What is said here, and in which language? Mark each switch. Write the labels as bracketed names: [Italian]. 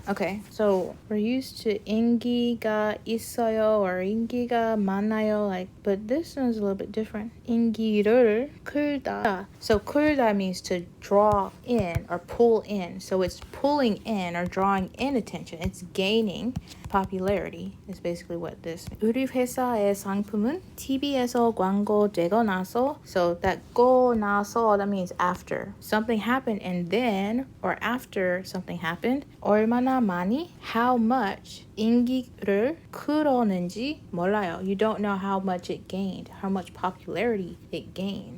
[English] Okay, so we're used to 인기가 있어요 or 인기가 많아요, like, but this one's a little bit different. [Korean] 인기를 끌다. [English] So 끌다 means to draw in or pull in. So it's pulling in or drawing in attention. It's gaining popularity is basically what this means. [Korean] 우리 회사의 상품은 TV에서 광고되고 나서. [English] So that go 나서, that means after. Something happened and then, or after something happened. 얼마나 많이, how much, [Korean] 인기를 끌었는지 몰라요. [English] You don't know how much it gained, how much popularity it gained.